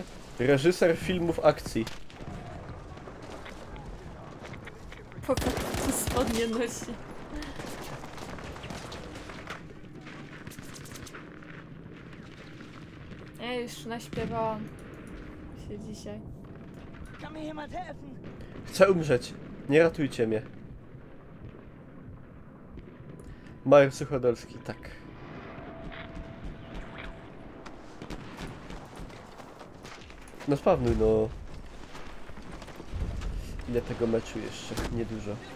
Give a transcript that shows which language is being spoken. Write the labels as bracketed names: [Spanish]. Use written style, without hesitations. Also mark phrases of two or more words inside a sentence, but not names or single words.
[Polish] Reżyser filmów akcji. Pokaż, co spodnie nosi. Ja już naśpiewałam się dzisiaj. [German] Kann mir jemand helfen? [Polish] Chcę umrzeć. Nie ratujcie mnie. Major Suchodolski, tak. No spawnuj, no. Ile tego meczu jeszcze? Niedużo.